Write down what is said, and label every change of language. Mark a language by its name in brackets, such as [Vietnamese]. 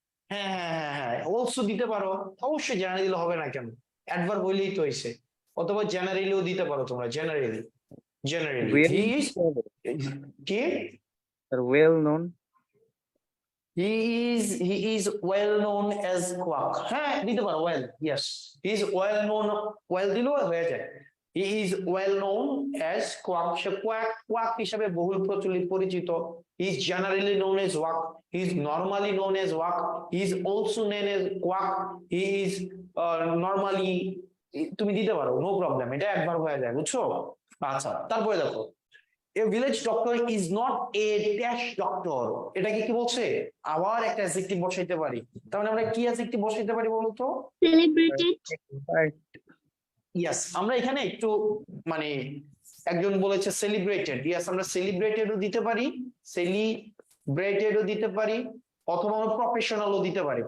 [Bangla] হ্যাঁ হ্যাঁ হ্যাঁ হ্যাঁ, অলসো দিতে পারো, অবশ্যই জেনারেলি দিলে হবে না কেন? অ্যাডভার্ব হইলেই তো হইছে। অথবা জেনারেলিও দিতে পারো তোমরা, [English] generally he is [Bangla] কি? [English] Sir well known. he is well known as quack. [Bangla] হ্যাঁ দিতে পারো [English] well, yes, he is well known, well [Bangla] দিলেও হয়ে যায়। [English] he is well known as quack, [Bangla] say quack হিসাবে বহুল প্রচলিত পরিচিত। [English] he is generally known as quack, he is normally known as quack, he is also known as quack, he is normally, [Bangla] তুমি দিতে পারো, নো প্রবলেম, এটা একবার হয়ে যায়, বুঝছো? আচ্ছা, তারপরে দেখো [English] a village doctor is not a dash doctor, [Bangla] এটাকে কি বলছে? আবার একটা অ্যাডজেক্টিভ বসাইতে পারি। তার মানে আমরা কি অ্যাডজেক্টিভ বসাইতে পারি বলো তো? [English] Celebrated. [Bangla] ইয়েস, আমরা এখানে একটু মানে একজন বলেছে সেলিব্রেটেড, ইয়েস আমরা সেলিব্রেটেডও দিতে পারি, সেলিব্রেটেডও দিতে পারি, অথবা আমরা প্রফেশনালও দিতে পারি।